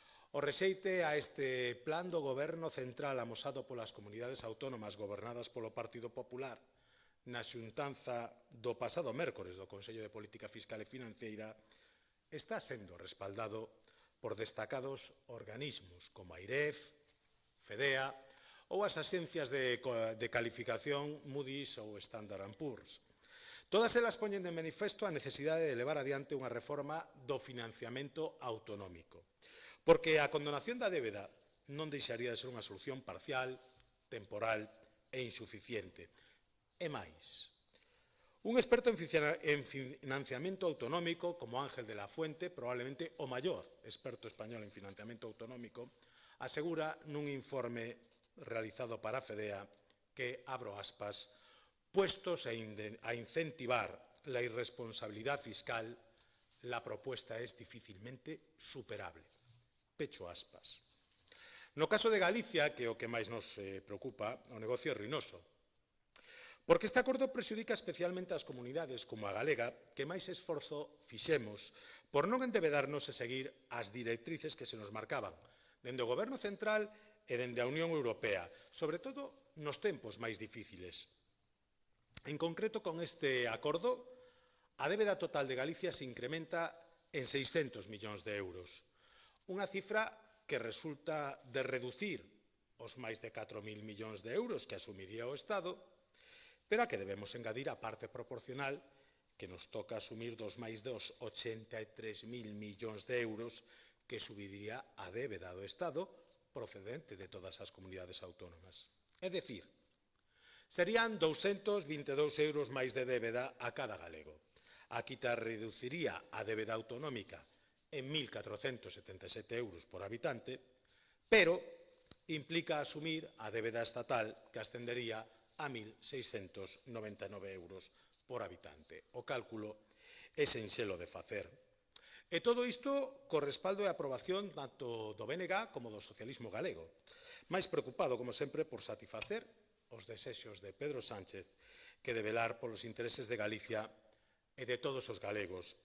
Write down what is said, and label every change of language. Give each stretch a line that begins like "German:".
Galician: O rexeite a este plan do Goberno central amosado polas comunidades autónomas gobernadas polo Partido Popular na xuntanza do pasado mércores do Consello de Política Fiscal e Financeira está sendo respaldado por destacados organismos como AIREF, FEDEA ou as axencias de calificación Moody's ou Standard & Poor's. Todas elas poñen de manifesto a necesidade de levar adiante unha reforma do financiamento autonómico, porque a condonación da débeda non deixaría de ser unha solución parcial, temporal e insuficiente. E máis, un experto en financiamento autonómico como Ángel de la Fuente, probablemente o maior experto español en financiamento autonómico, asegura nun informe realizado para FEDEA que, abro aspas,
Spanish: puestos a incentivar la irresponsabilidad fiscal, la propuesta es difícilmente superable.
Galician: Pecho aspas. No caso de Galicia, que é o que máis nos preocupa, o negocio é ruinoso, porque este acordo prexudica especialmente as comunidades como a galega que máis esforzo fixemos por non endebedarnos e seguir as directrices que se nos marcaban dende o Goberno central e dende a Unión Europea, sobre todo nos tempos máis difíciles. En concreto, con este acordo, a débeda total de Galicia se incrementa en 600 millóns de euros. Unha cifra que resulta de reducir os máis de 4.000 millóns de euros que asumiría o Estado, pero a que debemos engadir a parte proporcional que nos toca asumir dos máis dos 83.000 millóns de euros que subiría a débeda do Estado procedente de todas as comunidades autónomas. É dicir, serían 222 euros máis de débeda a cada galego. A quita reduciría a débeda autonómica en 1.477 euros por habitante, pero implica asumir a débeda estatal que ascendería a 1.699 euros por habitante. O cálculo é sinxelo de facer. E todo isto co respaldo e aprobación tanto do BNG como do socialismo galego, máis preocupado, como sempre, por satisfacer os desexos de Pedro Sánchez, que de velar polos intereses de Galicia e de todos os galegos.